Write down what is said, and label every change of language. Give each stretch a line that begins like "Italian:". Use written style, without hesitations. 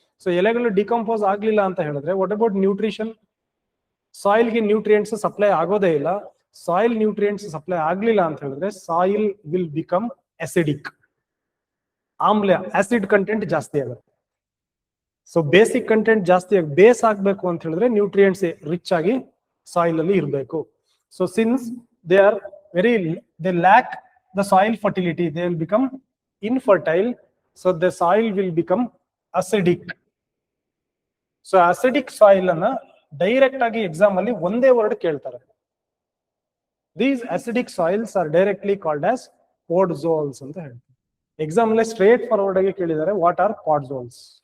Kannada: So ಎಲೆಗಳು decompose ಆಗ್ಲಿಲ್ಲ ಅಂತ ಹೇಳಿದ್ರೆ
English: What about nutrition?
Kannada: ಸಾಯಿಲ್ಗೆ nutrients supply ಆಗೋದೇ ಇಲ್ಲ. ಸಾಯಿಲ್ ನ್ಯೂಟ್ರಿಯೆಂಟ್ಸ್ ಸಪ್ಲೈ ಆಗ್ಲಿಲ್ಲ ಅಂತ ಹೇಳಿದ್ರೆ
English: soil will become acidic,
Kannada: ಆಮ್ಲ, ಆಸಿಡ್ ಕಂಟೆಂಟ್ ಜಾಸ್ತಿ ಆಗುತ್ತೆ. ಸೊ ಬೇಸಿಕ್ ಕಂಟೆಂಟ್ ಜಾಸ್ತಿ ಬೇಸ್ ಆಗ್ಬೇಕು ಅಂತ ಹೇಳಿದ್ರೆ ನ್ಯೂಟ್ರಿಯೆಂಟ್ಸ್ ರಿಚ್ ಆಗಿ ಸಾಯಿಲ್ ಅಲ್ಲಿ ಇರಬೇಕು.
English: So since they are they lack the soil fertility, they will become infertile, so the soil will become acidic. So acidic soil ಅನ್ನ
Kannada: ಡೈರೆಕ್ಟ್ ಆಗಿ ಎಕ್ಸಾಮ್ ಅಲ್ಲಿ ಒಂದೇ ವರ್ಡ್ ಕೇಳ್ತಾರೆ.
English: These acidic soils are directly called as podzols
Kannada: ಅಂತ ಹೇಳ್ತಾರೆ. Exam ಅಲ್ಲಿ straight forward ಆಗಿ ಕೇಳಿದ್ದಾರೆ,
English: What are podzols?